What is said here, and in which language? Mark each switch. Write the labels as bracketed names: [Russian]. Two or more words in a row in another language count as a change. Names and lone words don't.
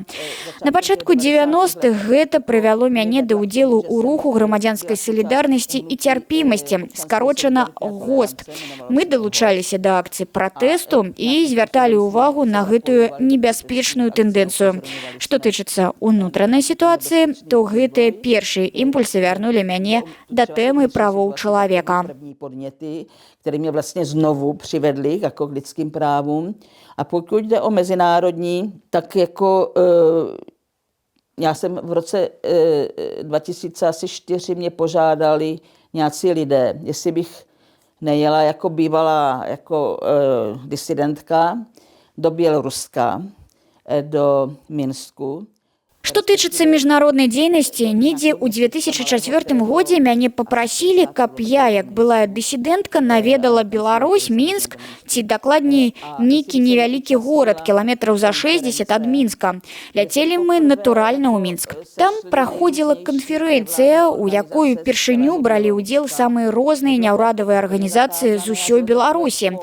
[Belarusian] На пачатку 90-х гэта прывяло мяне да ўдзелу ў руху грамадзянскай салідарнасці і цярпімасці, скарочана ГОСТ. Мы далучаліся да акцый пратэсту і звярталі ўвагу на гэтую небяспечную тэндэнцыю. Што тычыцца ўнутранай сітуацыі, то гэтыя першыя імпульсы вярнулі мяне да тэмы правоў чалавека. [Czech] První podněty, které mě vlastně znovu přivedly jako k lidským právům. A pokud jde o mezinárodní, tak jako já jsem v roce 2004 mě požádali nějací lidé, jestli bych nejela jako bývalá jako disidentka do Běloruska, do Minsku. [Belarusian] Што тычыцца міжнароднай дзейнасці, недзе ў 2004 годзе мяне папрасілі, каб я, як былая дысідэнтка, наведала Беларусь, Мінск, ці дакладней нейкі невялікі горад, кіламетраў за 60 ад Мінска. Ляцелі мы натуральна ў Мінск. Там праходзіла канферэнцыя, у якой упершыню бралі ўдзел самыя розныя няўрадавыя арганізацыі з усёй Беларусі.